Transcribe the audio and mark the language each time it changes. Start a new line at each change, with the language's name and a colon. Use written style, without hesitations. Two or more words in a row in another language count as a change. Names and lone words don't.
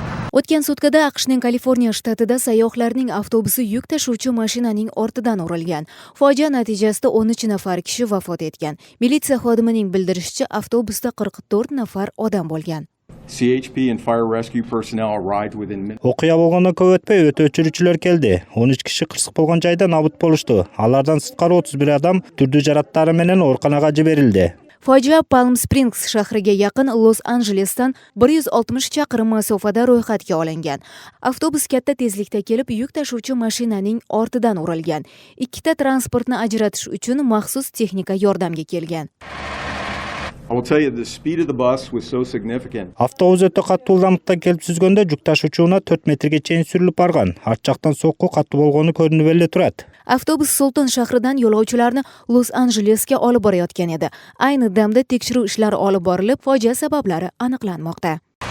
Uzbek: O'tgan sutkada AQShning Kaliforniya shtatida sayyohlarning avtobusi yuk tashuvchi mashinaning ortidan urilgan. Fojia natijasida 13 nafar kishi vafot etgan. Militsiya xodimining bildirishicha, avtobusda 44 nafar odam bo'lgan.
English: CHP and fire rescue personnel arrived within minutes.
Kyrgyz: Окуя болгондон көп өтпөй өт өчүрүүчүлөр келди. 13 киши кырсык болгон жайда набыт болушту. Алардан сырткары 31 адам түрдүү жараттары менен ооруканага жиберилди.
Uzbek: Fojia Palm Springs shahriga yaqin Los-Anjelesdan 160 chaqirim masofada ro'yxatga olingan. Avtobus katta tezlikda kelib, yuk tashuvchi mashinaning ortidan urilgan. Ikkita transportni ajratish uchun maxsus texnika yordamga kelgan.
English: I will tell you the speed of the bus was so significant.
Kyrgyz: Автобус өтө катуу ылдамдыкта келип сүзгөндө жүк ташуучуна 4 метрге чейин сүрүлүп барган. Арт жактан сокку катуу болгону көрүнүп эле турат.
Uzbek: Avtobus Sulton shahridan yo'lovchilarni Los-Anjelesga olib borayotgan edi. Ayni damda tekshiruv ishlari olib borilib, fojia sabablari aniqlanmoqda.